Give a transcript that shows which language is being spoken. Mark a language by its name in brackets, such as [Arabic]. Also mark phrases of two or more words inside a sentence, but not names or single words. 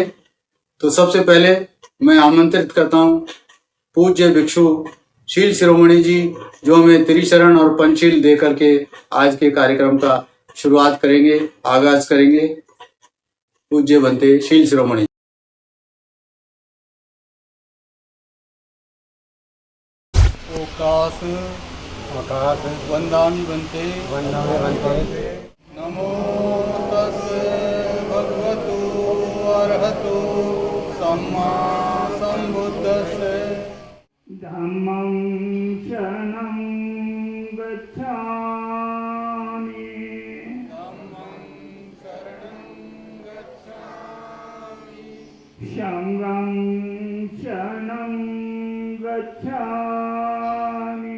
[Hindi] तो सबसे पहले मैं आमंत्रित करता हूँ पूज्य भिक्षु शील शिरोमणि जी, जो हमें त्रिशरण और पंचशील दे करके आज के कार्यक्रम का शुरुआत करेंगे, आगाज करेंगे। पूज्य बनते शील शिरोमणि। ओकाश आकाश [Pali] वंदामि बनते नमो तस्से भगवतो अरहतो सम्मा संबुद्धस्से। धम्मं शरणं गच्छामि संघं शरणं गच्छामि